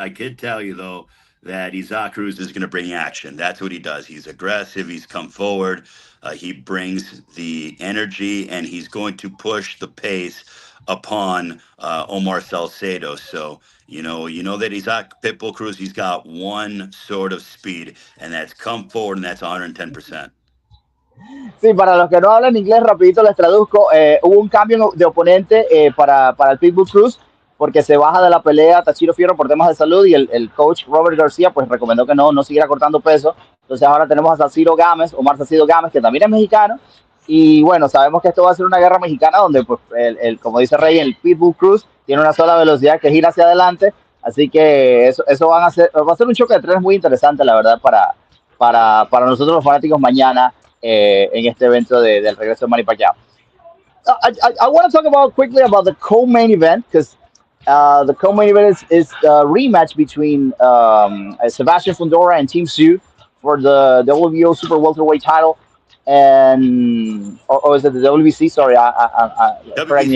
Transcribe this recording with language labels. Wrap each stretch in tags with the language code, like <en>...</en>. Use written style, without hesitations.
<en>I could tell you though that Isaac Cruz is going to bring action. That's what he does. He's aggressive. He's come forward. He brings the energy, and he's going to push the pace upon Omar Salcedo. So that Isaac Pitbull Cruz, he's got one sort of speed, and that's come forward, and that's 110%.</en> <es>Sí, para los que no hablan inglés, rapidito les traduzco. Hubo un cambio de oponente para el Pitbull Cruz porque se baja de la pelea Tachiro Fierro por temas de salud y el coach Robert García pues recomendó que no siguiera cortando peso. Entonces ahora tenemos a Salcido Gámez, Omar Salcido Gámez, que también es mexicano. Y bueno, sabemos que esto va a ser una guerra mexicana donde, pues, como dice Rey, el Pitbull Cruz tiene una sola velocidad que gira hacia adelante. Así que eso va a ser un choque de trenes muy interesante, la verdad, para nosotros los fanáticos mañana en este evento del regreso de Manny Pacquiao.</es> <en>I want to talk about quickly about the co-main event because the co-main event is the rematch between Sebastian Fundora and Team Sue for the WBO Super Welterweight title, and or is it the WBC? Sorry, correct me</en>